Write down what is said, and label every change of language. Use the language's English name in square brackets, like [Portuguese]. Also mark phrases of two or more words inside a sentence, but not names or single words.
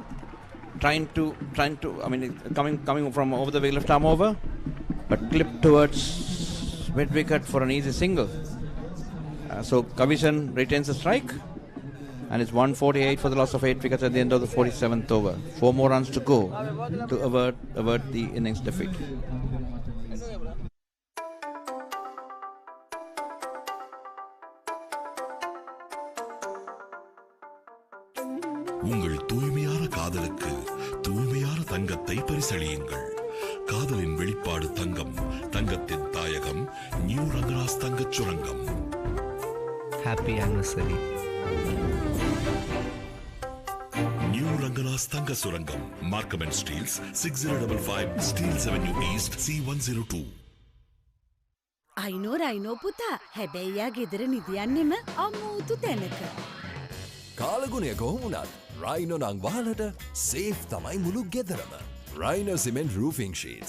[English] trying to coming from over the left arm over, but clipped towards mid wicket for an easy single. So Kavishan retains the strike, and it's 148 for the loss of 8 wickets at the end of the 47th over. 4 more runs to go to avert the innings defeat. [Tamil] உங்கள் தூய்மையான காதலுக்கு தூய்மையான தங்கத்தை பரிசளியுங்கள். காதலின் வெளிப்பாடு தங்கம், தங்கத்தின் தாயகம், நியூ ரங்கராஸ் தங்கச் சுரங்கம். [English] Happy anniversary. [Tamil] நியூ ரங்கராஸ் தங்க சுரங்கம், மார்க்கம் அண்ட் ஸ்டீல்ஸ், 6055 ஸ்டீல்ஸ் அவென்யூ ஈஸ்ட், C102. [Sinhala] අයිනෝ පුතා හැබැයියා ගෙදර නිදියන්නෙම අමූතු තැනක. කාලගුණය කොහොමුණත් රයිනෝ නං වහලට සේෆ් තමයි මුළු ගෙදරම. [English] Rhino cement roofing sheets.